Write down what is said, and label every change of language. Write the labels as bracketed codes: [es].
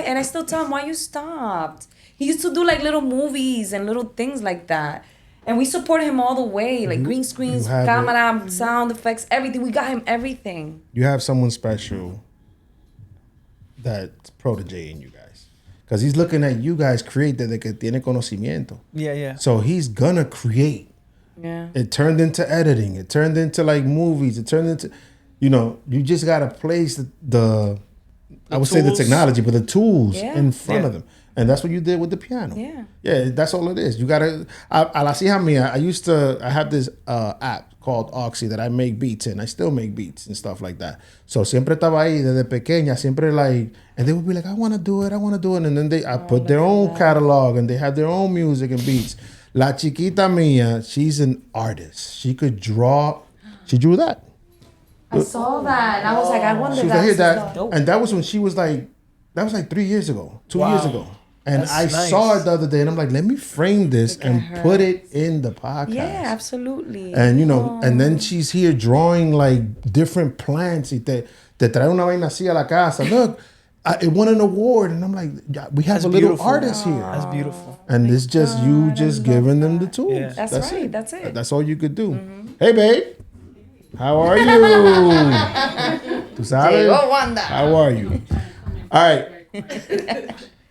[en] And I still tell him why you stopped. He used to do little movies and little things like that. And we supported him all the way. Like green screens, you have camera, sound effects, everything. We got him everything. You have someone special that's protege in you guys. Because he's looking at you guys create [es] desde que tiene conocimiento. [en] Yeah. So he's gonna create. Yeah. It turned into editing. It turned into movies. It turned into, you just gotta place the I would say the tools. technology, but the tools Yeah. in front Yeah. of them. And that's what you did with the piano. Yeah. Yeah, that's all it is. You gotta. [es] A las hijas mía, [en] I have this app called Ausencia that I make beats in. I still make beats and stuff like that. So [es] siempre estaba ahí desde pequeña, siempre [en] like, and they would be like, I want to do it. And then I put their own catalog and they have their own music and beats. [es] La chiquita mía, [en] she's an artist. She could draw. She drew that. I saw that. And I was like, I wonder She was like, "Hey, that," and that was when she was like, that was like 3 years ago, 2 years ago. And That's I nice. saw it the other day, and I'm like, let me frame this and put it in the podcast. Yeah, absolutely. And and then she's here drawing like different plants. [es] Y te trae una vaina así a la casa. [en] Look, it won an award, and I'm like, we have That's a little beautiful. artist here. That's beautiful. And it's just you just giving them the tools. Yeah. That's right. it. That's it. That's all you could do. Hey, babe. How are you? [es] ¿Tú sabes? Llegó Wanda. [en] How are you? All right.